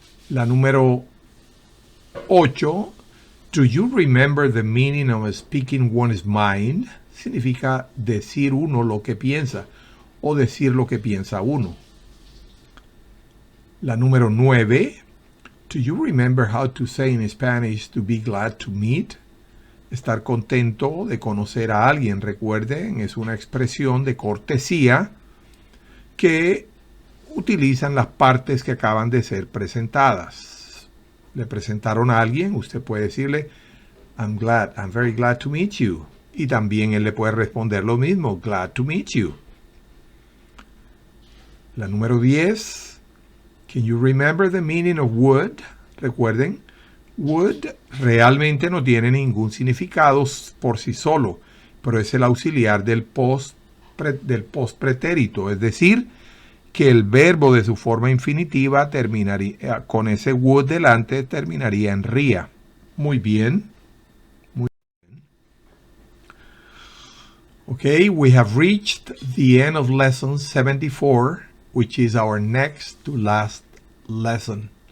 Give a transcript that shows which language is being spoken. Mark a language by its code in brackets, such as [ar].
[es] La número 8, [en] do you remember the meaning of speaking one's mind? [es] Significa decir uno lo que piensa o decir lo que piensa uno. La número 9, [en] do you remember how to say in Spanish to be glad to meet? [es] Estar contento de conocer a alguien, recuerden, es una expresión de cortesía que utilizan las partes que acaban de ser presentadas. Le presentaron a alguien, usted puede decirle, [en] I'm very glad to meet you. [es] Y también él le puede responder lo mismo, [en] glad to meet you. [es] La número 10, [en] can you remember the meaning of would? [es] Recuerden, would realmente no tiene ningún significado por sí solo, pero es el auxiliar del postpretérito, es decir, que el verbo de su forma infinitiva terminaría con ese would delante, terminaría en ría. Muy bien. Muy bien. [en] Okay, we have reached the end of lesson 74, which is our next to last lesson.